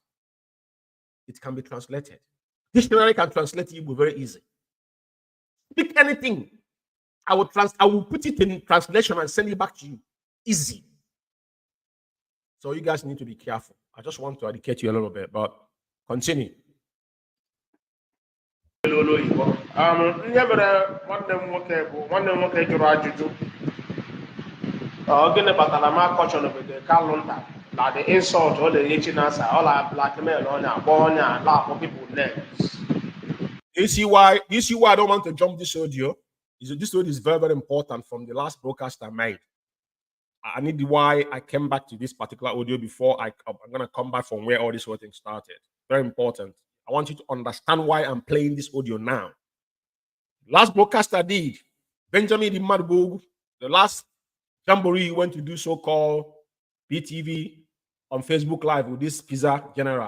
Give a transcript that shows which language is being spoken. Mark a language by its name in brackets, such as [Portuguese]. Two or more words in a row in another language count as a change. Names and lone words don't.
[English] It can be translated. Dictionary can translate Igbo very easy. Speak anything. I will put it in translation and send it back to you. Easy. So you guys need to be careful. I just want to educate you a little bit, but continue. [Igbo] Ihe mere nwanne m nwoke jụrụ ajụjụ gịnị kpatara m akọchọnụbeghị kalụnda na [English] the insult [Igbo] ọ na-enye Chinasa ọ na blackmail ọnya agba ọnya na-akpọ [English] people names. You see why I don't want to jump this audio? This audio is very, very important from the last broadcast I made. I need why I came back to this particular audio before I'm going to come back from where all this whole thing started. Very important. I want you to understand why I'm playing this audio now. Last broadcast I did, Benjamin Imadbog, the last jamboree he went to do so-called BTV on Facebook Live with this pizza general.